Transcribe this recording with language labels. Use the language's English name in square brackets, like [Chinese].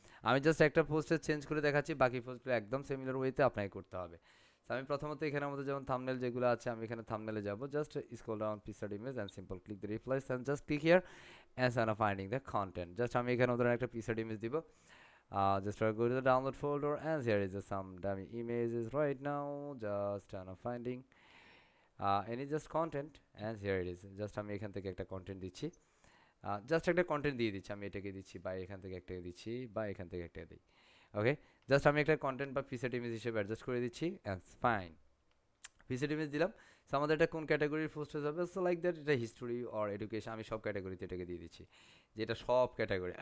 [Bangla] আমি জাস্ট একটা পোস্টে চেঞ্জ করে দেখাচ্ছি, বাকি পোস্টগুলো একদম সিমিলার ওয়েতে আপনাকে করতে হবে। সো আমি প্রথমত এখানে আমাদের যেমন থাম্বনেল যেগুলো আছে, আমি এখানে থাম্বনেলে যাব, [English] Just scroll down picture image and simple click the replies and just click here and finding the content. [Bangla] Just আমি এখানে ওদের একটা পিকচার ইমেজ দিব। [English] Just try to go to the download folder and here is some dummy images right now. Just finding any just content and here it is. [Bangla] Just আমি এখান থেকে একটা content দিচ্ছি, জাস্ট একটা কন্টেন্ট দিয়ে দিচ্ছি। আমি এটাকে দিচ্ছি বা এখান থেকে একটা দিচ্ছি বা এখান থেকে একটা দিই। ওকে, জাস্ট আমি একটা কন্টেন্ট বা পিসেট ইমেজ হিসেবে অ্যাডজাস্ট করে দিচ্ছি, ফাইন। পিসেট ইমেজ দিলাম। সো আমাদের এটা কোন ক্যাটাগরির পোস্ট হয়ে যাবে, সো লাইক দ্যাট, এটা হিস্টোরি অর এডুকেশন, আমি সব ক্যাটাগরিতে এটাকে দিয়ে দিচ্ছি, যেটা সব ক্যাটাগরি।